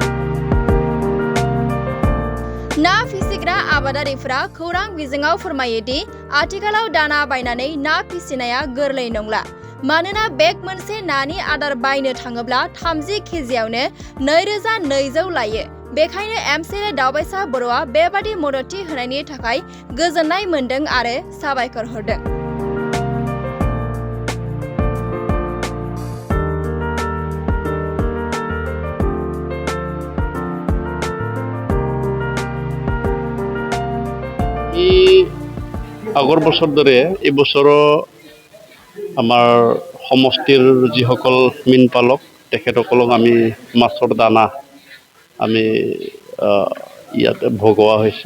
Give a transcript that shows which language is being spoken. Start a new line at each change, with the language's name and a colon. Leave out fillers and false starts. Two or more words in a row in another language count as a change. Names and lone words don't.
Bodo: ना फिसिग्रा आबादारिफोरा खौरां बिजोङाव फोरमायो दि आथिखालाव दाना बायनानै ना फिसिनाया गोरलै नंला। मानोना बेग मोनसे नानि आदार बायनो थाङोब्ला 30 केजियावनो 2200 लायो। बेखायनो MCLA दावबायसा बर'आ बेबादि मददथि होनायनि थाखाय गोजोननाय मोन्दों आरो साबायखर हरदों।
Assamese: আগৰ বছৰ দৰে এই বছৰো আমাৰ সমষ্টিৰ যিসকল মীন পালক তেখেতসকলক আমি মাছৰ দানা আমি ইয়াতে ভগোৱা হৈছে।